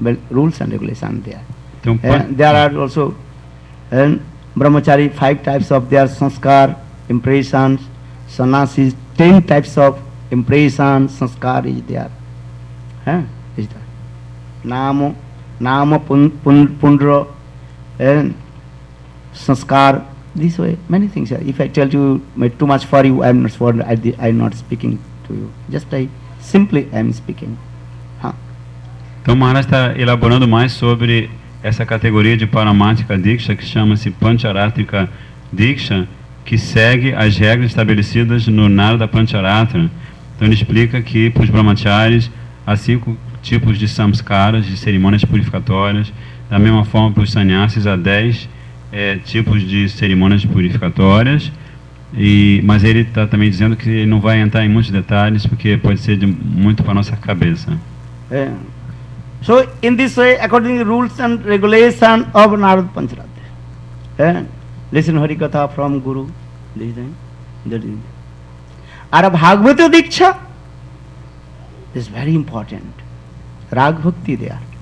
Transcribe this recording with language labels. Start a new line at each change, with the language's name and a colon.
English: Rules and regulation there. There are also Brahmachari 5 types of their sanskar, impressions, sannyasis 10 types of impressions, sanskar is there. Is there. Nama Pundra and sanskar, this way, many things. If I tell you too much for you, I am not speaking to you. Just simply I am speaking.
Portuguese: Então Maharaj está elaborando mais sobre essa categoria de Paramarthika Diksha, que chama-se Pancharatrika Diksha, que segue as regras estabelecidas no Narada Pancharatra. Então ele explica que para os brahmacharis há 5 tipos de samskaras, de cerimônias purificatórias. Da mesma forma, para os sannyasis, há 10 tipos de cerimônias purificatórias. Mas ele está também dizendo que ele não vai entrar em muitos detalhes, porque pode ser muito para a nossa cabeça.
English: So, in this way, according to rules and regulations of Narad Pancharatya, listen Harikatha from Guru. Listen. Ara Bhagavata Diksha is very important. Rag Bhakti there.